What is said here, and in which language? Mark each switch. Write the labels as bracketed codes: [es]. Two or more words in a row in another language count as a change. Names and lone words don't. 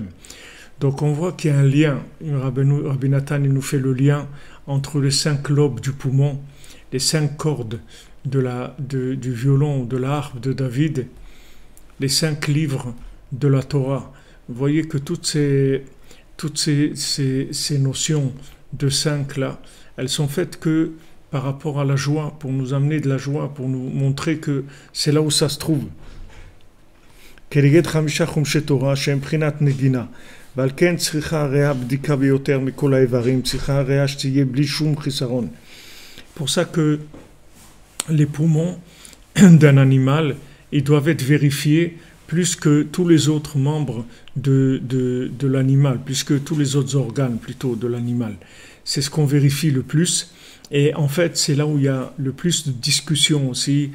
[fr] Donc on voit qu'il y a un lien. Rabbi Nathan il nous fait le lien entre les 5 lobes du poumon, les 5 cordes du violon, de la harpe de David, les 5 livres de la Torah. Vous voyez que toutes ces notions de 5 là, elles sont faites que par rapport à la joie, pour nous amener de la joie, pour nous montrer que c'est là où ça se trouve. [he] כנגד 5 חומשי תורה שהם בחינת נגינה, ועל כן צריכה הריאה בדיקה ביותר מכל האיברים, צריכה הריאה שתהיה בלי שום חיסרון. [fr] Pour ça que les poumons d'un animal, ils doivent être vérifiés plus que tous les autres membres de l'animal, plus que tous les autres organes plutôt de l'animal. C'est ce qu'on vérifie le plus. Et en fait, c'est là où il y a le plus de discussions aussi.